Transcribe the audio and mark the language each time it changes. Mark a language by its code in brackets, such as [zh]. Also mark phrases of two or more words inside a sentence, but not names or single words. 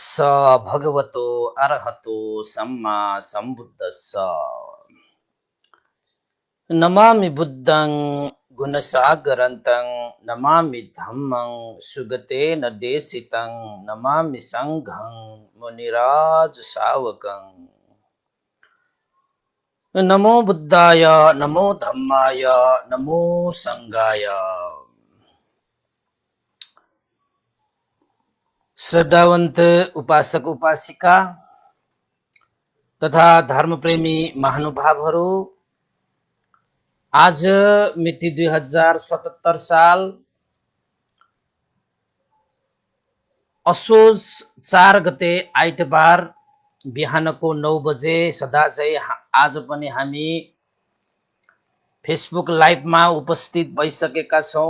[pi] स भगवतो अरहतो सम्मा सम्बुद्धस्स। नमामि बुद्धं गुणसागरन्तं नमामि धम्मं सुगतेन देशितं नमामि संघं मुनिराज सावकं। नमो बुद्धाय नमो धम्माय नमो संघाय। [ne] श्रद्धावंत उपासक उपासिका तथा धर्मप्रेमी महानुभावहरू, आज मिति 2077 साल असोज 4 गते आइतबार बिहानको 9 बजे सदाझै आज पनि हामी फेसबुक लाइभमा उपस्थित भइसकेका छौँ।